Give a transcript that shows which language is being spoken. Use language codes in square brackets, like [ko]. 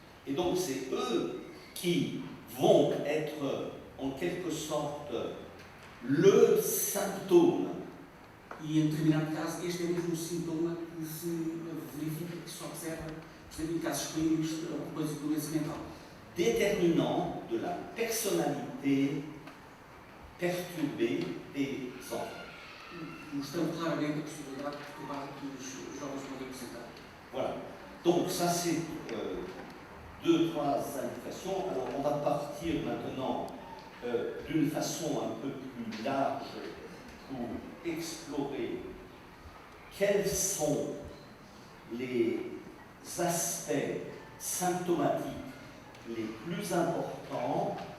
[fr] Et donc c'est eux qui vont être en quelque sorte le symptôme [pt] E em determinado caso, este é mesmo o sintoma que se verifica, que se observa, por exemplo, em casos clínicos depois de doença mental. [fr] déterminant de la personnalité perturbée des enfants. [pt] Mostrando claramente a possibilidade de perturbar que os jovens podem apresentar. [fr] Voilà. Donc ça c'est deux, trois indications. Alors on va partir maintenant d'une façon un peu plus large pour explorer quels sont les aspects symptomatiques les plus importants